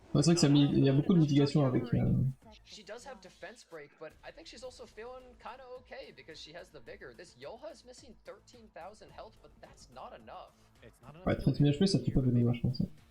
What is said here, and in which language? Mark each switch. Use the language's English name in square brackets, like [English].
[French] Ouais, c'est vrai que il y a beaucoup de mitigation avec... [English] She does have defense break, but I think she's also feeling kind of okay because she has the vigor. This Yoha is missing 13,000 health, but that's not enough. [French] Ouais, 30 000 HP, ça tue pas de je pense.